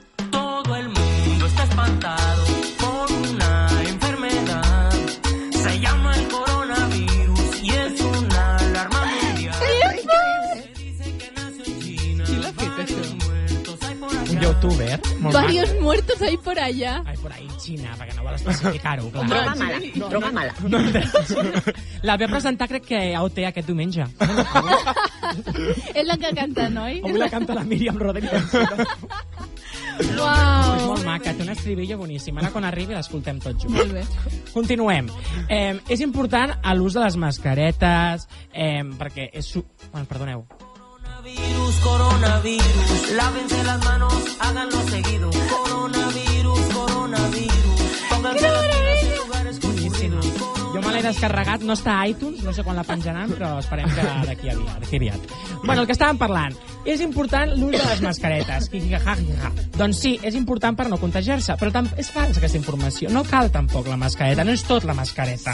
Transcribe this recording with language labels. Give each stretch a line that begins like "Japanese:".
Spanish: Todo el mundo está espantado por una enfermedad. Se llama el coronavirus y es una alarma mundial. Se dice que nació en China.
Catalan: Qui l'ha fet, això?
Spanish: Muertos hay por
Catalan: Un
Spanish: acá.
Catalan: youtuber molt maco.
Spanish: Varios muertos hay por allá.
Catalan: Ai,
Spanish: por ahí,
Catalan: Xina, perquè no vol especificar-ho, clar.
Spanish: Droga mala, droga mala.
Catalan: No entens? La ve a presentar, crec que a OT aquest diumenge. És la que canta, noi? Avui la canta la Míriam Rodríguez. És Uau. molt maca, té un estribillo boníssim. Ara quan arribi l'escoltem tots junts. Molt bé. Continuem. És important l'ús de les mascaretes, perquè és... Bueno, perdoneu.
Spanish: Coronavirus, coronavirus, lávense las manos, háganlo seguido. Coronavirus, coronavirus, pónganse las pilas en lugares concurridos.
Catalan: Jo me l'he descarregat, no està a iTunes, no sé quan la penjaran, però esperem que d'aquí aviat. Bueno, el que estàvem parlant, és important l'ús de les mascaretes. Doncs sí, és important per no contagiar-se, però és falsa aquesta informació. No cal tampoc la mascareta, no és tot la mascareta.